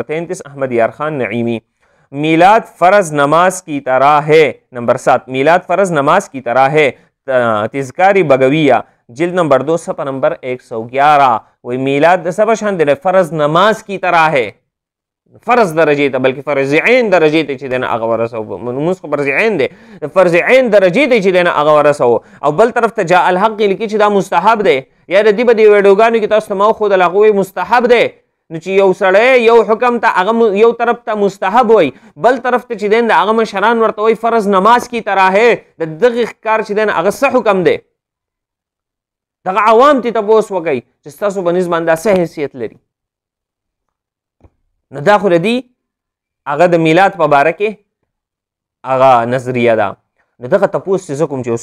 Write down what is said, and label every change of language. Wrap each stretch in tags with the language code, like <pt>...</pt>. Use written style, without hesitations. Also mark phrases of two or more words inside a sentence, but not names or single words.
<ur>33 احمد یار خان نعیمی میلاد فرض نماز کی طرح ہے نمبر 7 میلاد فرض نماز کی طرح ہے تذکاری بگویہ جلد نمبر 2 صفحہ نمبر 111 وہی میلاد سب شان دے فرض نماز کی طرح ہے</ur> <ps>فرض درجه ته بلکې فرض عین درجه ته چې دنه هغه ورسو موږ خو فرض عین دی فرض عین درجه ته چې دنه هغه ورسو او بل طرف ته جاء الحق لیکي چې دا مستحب دی یا د دې په دې ویډیوګانو کې تاسو ما خو د لغوي مستحب دی نو چې یو سړی یو حکم ته هغه یو طرف ته مستحب وای بل طرف ته چې دنه هغه مشران ورته وای</ps> <ur>فرض نماز کی طرح ہے</ur> <ps>د دغه کار چې دنه هغه څه حکم دی دغه عوام ته تاسو وکي چې تاسو په نسبت دا څه حیثیت لري نو دا خو دی هغه د میلاد په باره کې هغه نظریه ده نو دغه تپوس چې زه کوم چې یو</ps>